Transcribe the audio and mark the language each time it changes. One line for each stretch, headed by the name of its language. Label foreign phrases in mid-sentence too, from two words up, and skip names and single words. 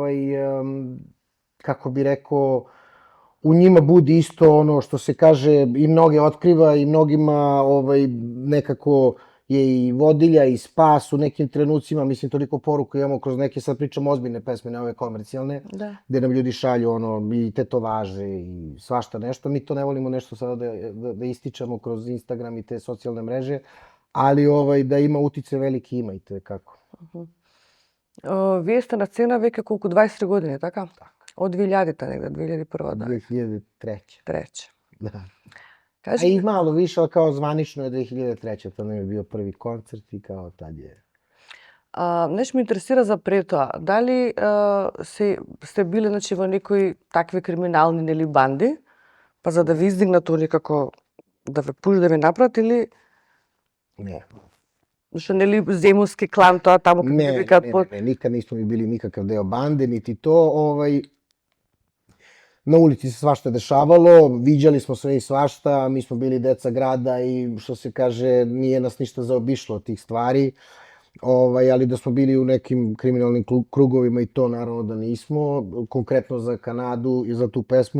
Serbian: kako bi rekao, u njima budi isto ono što se kaže i mnoge otkriva i mnogima nekako je i vodilja i spas u nekim trenucima, mislim toliko poruku imamo kroz neke, sad pričamo ozbiljne pesme, ne ove komercijalne, gde nam ljudi šalju i tetovaže i svašta nešto, mi to ne volimo nešto sada da ističemo kroz Instagram i te socijalne mreže, ali da ima utice veliki ima i te kako.
Macedonian: Вие сте на сцена веќе колку 23 години, така? Од 2000-та негде, 2001-та, да?
Serbian: 2003. Treće. Da.
Macedonian: Кажи
Serbian: I malo više, ali kao zvanično je 2003. To nam je bio prvi koncert i kao tad je.
Macedonian: Нешто ме интересира за пред тоа. Дали сте биле, значи, во некои такви криминални, нели, банди, па за да ви издигнат некако да ве пуш да ве направат или...
Serbian: Ne.
Macedonian: Што, нели, земунски клан, тоа таму како ги викаат под...
Serbian: Ne, nikad nismo mi bili nikakav deo bande, niti to, na ulici se svašta dešavalo, viđali smo sve i svašta, mi smo bili deca grada i što se kaže, nije nas ništa zaobišlo od tih stvari, ali da smo bili u nekim kriminalnim krugovima i to naravno da nismo, konkretno za Kanadu i za tu pesmu.